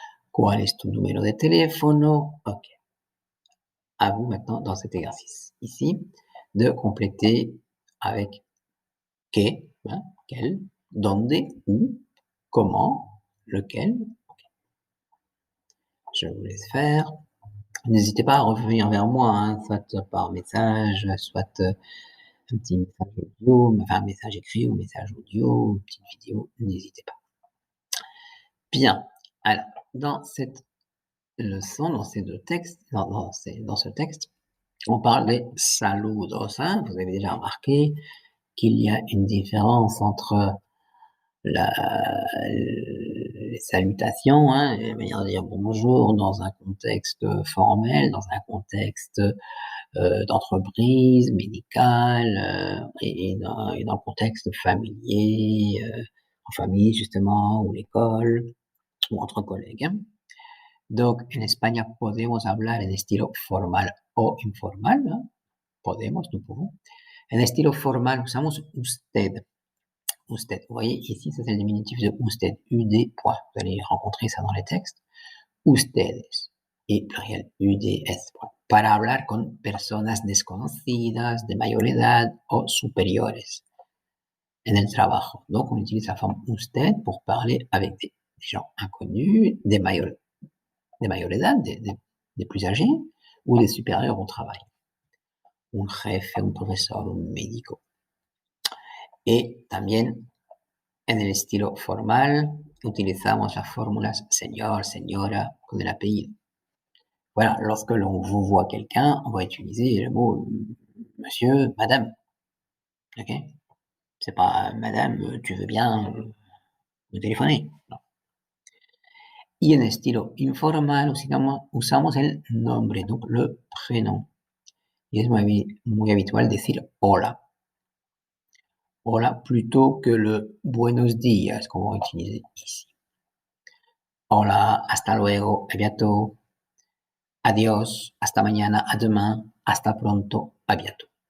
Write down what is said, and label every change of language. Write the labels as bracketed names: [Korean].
[Spanish] ¿Cuál es tu número de teléfono? Ok. [French] À vous maintenant dans cet exercice ici de compléter avec que, hein, quel, donde, où, comment, lequel. Je vous laisse faire. N'hésitez pas à revenir vers moi, hein, soit par message, soit un petit message audio, enfin un message écrit ou message audio, une petite vidéo, n'hésitez pas. Bien, alors, dans cette leçon, dans ces deux textes, dans ce texte, on parle des saludos. Hein. Vous avez déjà remarqué qu'il y a une différence entre les salutations, hein, les manières de dire bonjour dans un contexte formel, dans un contexte d'entreprise, médicale, et dans le contexte familier, en famille justement, ou l'école, ou entre collègues. Hein. [Spanish] Donc, en España podemos hablar en estilo formal o informal. ¿No? Podemos, [French] nous pouvons. [Spanish] En estilo formal usamos usted. Usted. [French] Vous voyez, ici, ça c'est le diminutif de usted. UD, point. Vous allez rencontrer ça dans les textes. [Spanish] Ustedes. Y pluriel, UDS. Point. Para hablar con personas desconocidas, de mayor edad o superiores en el trabajo. [French] Donc, on utilise la forme usted pour parler avec des gens inconnus, des [Spanish] mayor edad, [French] des plus âgés, ou des supérieurs au travail. [Spanish] Un jefe, un profesor, un médico. Y también en el estilo formal utilizamos las fórmulas señor, señora, con el apellido. [French] Voilà, lorsque l'on vous voit quelqu'un, on va utiliser le mot monsieur, madame. Ok? C'est pas madame, tu veux bien me téléphoner. [Spanish] No. Y en estilo informal usamos el nombre, [French] donc le prénom. [Spanish] Y es muy habitual decir hola. [French] Hola plutôt que le buenos días, qu'on va utiliser ici. [Spanish] Hola, hasta luego, [French] a bientôt. [Spanish] Adiós, hasta mañana, [French] à demain, [Spanish] hasta pronto, a bientôt.